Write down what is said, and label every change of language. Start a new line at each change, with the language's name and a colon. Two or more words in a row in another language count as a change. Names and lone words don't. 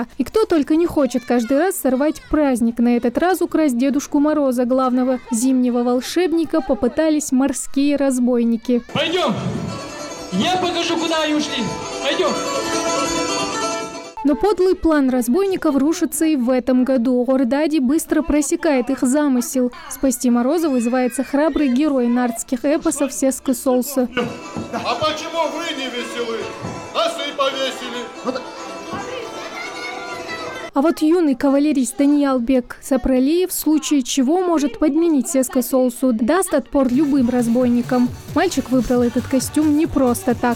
Russian: И кто только не хочет каждый раз сорвать праздник. На этот раз украсть Дедушку Мороза, главного зимнего волшебника, попытались морские разбойники. Пойдем! Я покажу, куда они ушли! Пойдем! Но подлый план разбойников рушится и в этом году. Ордади быстро просекает их замысел. Спасти Мороза вызывается храбрый герой нардских эпосов «Всеска Солса». А почему вы не веселы? Нас и повесили. А вот юный кавалерист Даниялбек Сапралиев в случае чего может подменить «Всеска Солсу», даст отпор любым разбойникам. Мальчик выбрал этот костюм не просто так.